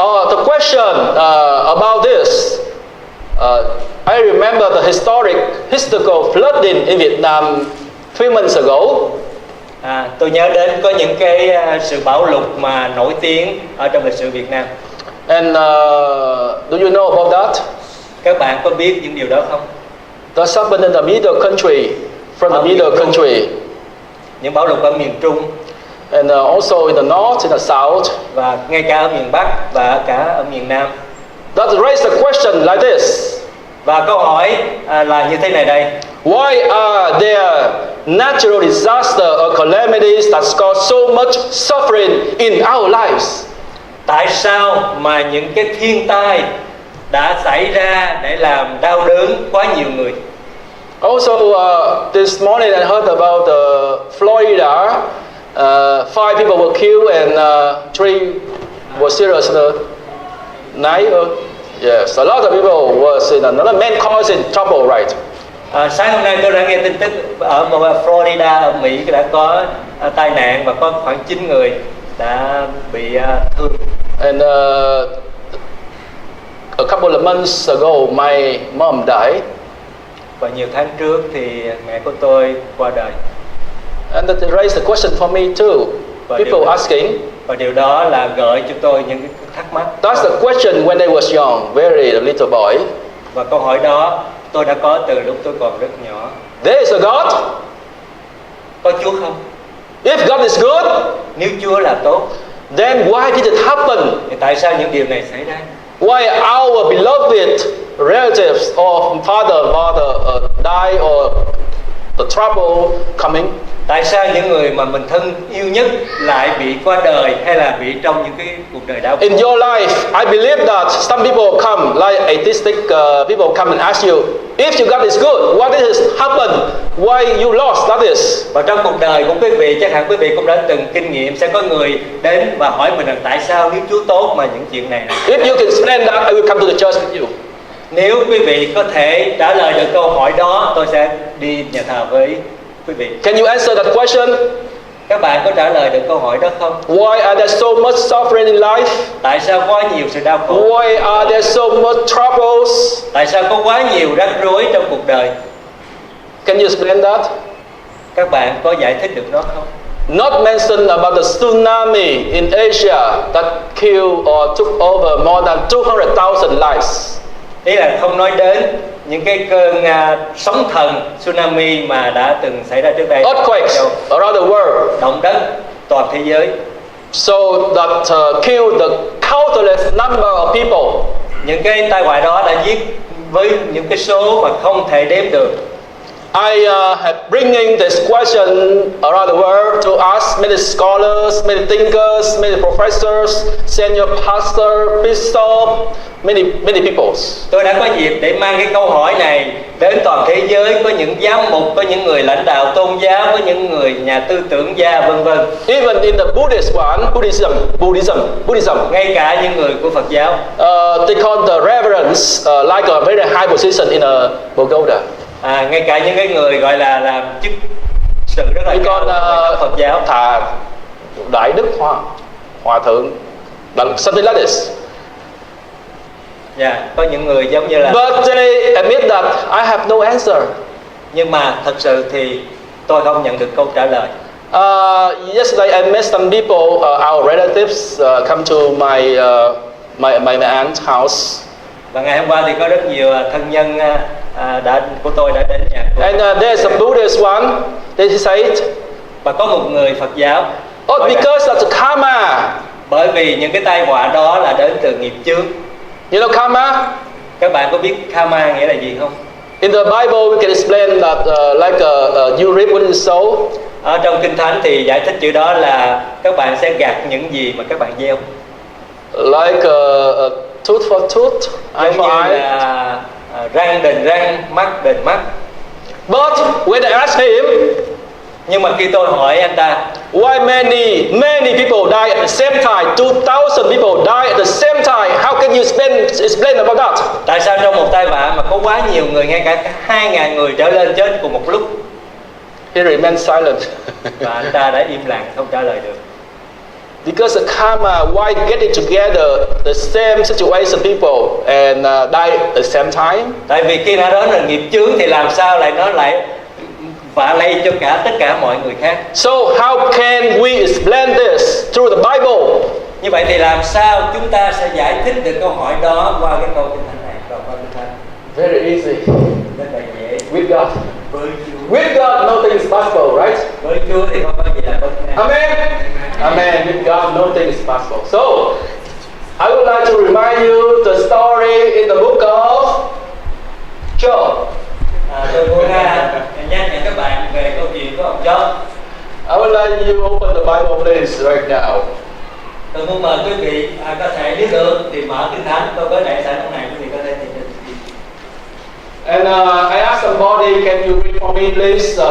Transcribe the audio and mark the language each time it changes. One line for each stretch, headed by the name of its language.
English: The question about this. I remember the historical flooding in Vietnam few months ago.
Vietnamese: Tôi nhớ đến có những cái sự bão lụt mà nổi tiếng ở trong lịch sử Việt Nam.
English: And do you know about that?
Vietnamese: Các bạn có biết những điều đó không?
English: That happened in the middle country, from the middle country.
Vietnamese: Những bão lụt ở miền Trung.
English: And also in the north, in the south.
Vietnamese: Và ngay cả ở miền Bắc và cả ở miền Nam.
English: That raised the question like this.
Vietnamese: Và câu hỏi là như thế này đây.
English: Why are there natural disaster or calamities that cause so much suffering in our lives?
Vietnamese: Tại sao mà những cái thiên tai đã xảy ra để làm đau đớn quá nhiều người?
English: Also, this morning I heard about Florida. 5 people were killed and 3 were seriously. 9. Yes, a lot of people was in another man causing trouble, right?
Vietnamese: Sáng hôm nay tôi đã nghe tin tức ở Florida ở Mỹ đã có tai nạn và có khoảng 9 người đã bị thương.
English: And a couple of months ago, my mom died.
Vietnamese: Và nhiều tháng trước thì mẹ của tôi qua đời.
English: And that raised the question for me too. People asking.
Vietnamese: Và điều đó là gợi cho tôi những cái thắc mắc.
English: That's the question when they was young, very little boy.
Vietnamese: Và câu hỏi đó tôi đã có từ lúc tôi còn rất nhỏ.
English: There is a God.
Vietnamese: Có Chúa không?
English: If God is good,
Vietnamese: Nếu Chúa là tốt,
English: then why did it happen?
Vietnamese: thì tại sao những điều này xảy ra?
English: Why our beloved relatives or father, mother die or the trouble coming?
Vietnamese: Tại sao những người mà mình thân yêu nhất lại bị qua đời hay là bị trong những cái cuộc đời đau khổ?
English: In your life, I believe that some people come, like atheistic people come and ask you, if your God is good, why did it happen? Why you lost that is?
Vietnamese: Và trong cuộc đời của quý vị, chắc hẳn quý vị cũng đã từng kinh nghiệm, sẽ có người đến và hỏi mình rằng tại sao nếu Chúa tốt mà những chuyện này này.
English: If you can explain that, I will come to the church with you.
Vietnamese: Nếu quý vị có thể trả lời được câu hỏi đó, tôi sẽ đi nhà thờ với quý vị.
English: Can you answer that question?
Vietnamese: Các bạn có trả lời được câu hỏi đó không?
English: Why are there so much suffering in life?
Vietnamese: Tại sao có nhiều sự đau khổ?
English: Why are there so much troubles?
Vietnamese: Tại sao có quá nhiều rắc rối trong cuộc đời?
English: Can you explain that?
Vietnamese: Các bạn có giải thích được nó không?
English: Not mention about the tsunami in Asia that killed or took over more than 200,000 lives.
Vietnamese: Ý là không nói đến những cái cơn sóng thần tsunami mà đã từng xảy ra trước đây.
English: Earthquakes around the world.
Vietnamese: Động đất toàn thế giới.
English: So that killed the countless number of people.
Vietnamese: Những cái tai họa đó đã giết với những cái số mà không thể đếm được.
English: I have bringing this question around the world to ask many scholars, many thinkers, many professors, senior pastor, bishop, many people.
Vietnamese: Tôi đã có dịp để mang cái câu hỏi này đến toàn thế giới, có những giám mục, có những người lãnh đạo tôn giáo, có những người nhà tư tưởng gia, vân vân.
English: Even in the Buddhist one, Buddhism.
Vietnamese: Ngay cả những người của Phật giáo.
English: They call the reverends like a very high position in a pagoda.
Vietnamese: Ngay cả những cái người gọi là làm chức sự rất là cao trong Phật giáo. Thà đại đức hòa thượng,
English: something like this.
Vietnamese: Có những người giống như là.
English: But they admit that I have no answer.
Vietnamese: Nhưng mà thật sự thì tôi không nhận được câu trả lời.
English: Yesterday I met some people, our relatives, come to my aunt's house.
Vietnamese: Và ngày hôm qua thì có rất nhiều thân nhân của tôi đã đến nhà.
English: And there's a Buddhist one. They said,
Vietnamese: và có một người Phật giáo.
English: Because of the karma.
Vietnamese: Bởi vì những cái tai họa đó là đến từ nghiệp chướng.
English: You know karma?
Vietnamese: Các bạn có biết karma nghĩa là gì không?
English: In the Bible we can explain that like you reap what you sow.
Vietnamese: Ở trong Kinh Thánh thì giải thích chữ đó là các bạn sẽ gặt những gì mà các bạn gieo.
English: Like tooth for tooth, eye for eye.
Vietnamese: Là răng đền răng, mắt đền mắt.
English: But when I asked him,
Vietnamese: nhưng mà khi tôi hỏi anh ta,
English: why many people die at the same time, 2,000 people die at the same time, how can you explain about that?
Vietnamese: Tại sao trong một tai họa mà có quá nhiều người, ngay cả 2.000 người trở lên chết cùng một lúc?
English: He remained silent.
Vietnamese: Và anh ta đã im lặng không trả lời được.
English: Because the karma, why getting together the same situation people and die at the same time?
Vietnamese: Tại vì khi nó đó là nghiệp chướng thì làm sao nó lại vạ lây cho tất cả mọi người khác.
English: So how can we explain this through the Bible?
Vietnamese: Như vậy thì làm sao chúng ta sẽ giải thích được câu hỏi đó qua cái câu Kinh Thánh này, qua Kinh Thánh?
English: Very easy.
Vietnamese: Rất là dễ.
English: With God.
Vietnamese: Với Chúa.
English: With God, nothing is possible, right?
Vietnamese: Với Chúa thì không có gì là bất khả.
English: Amen. Amen. With God, nothing is possible. So, I would like to remind you the story in the book of Job.
Vietnamese: Tôi muốn nhắc nhở các bạn về câu chuyện của ông Job.
English: I would like you open the Bible, please, right now.
Vietnamese: Tôi muốn mời quý vị có thể nếu được thì mở Kinh Thánh. Tôi có để sẵn trong này, quý vị có thể tìm được.
English: And I asked somebody, can you read for me, please?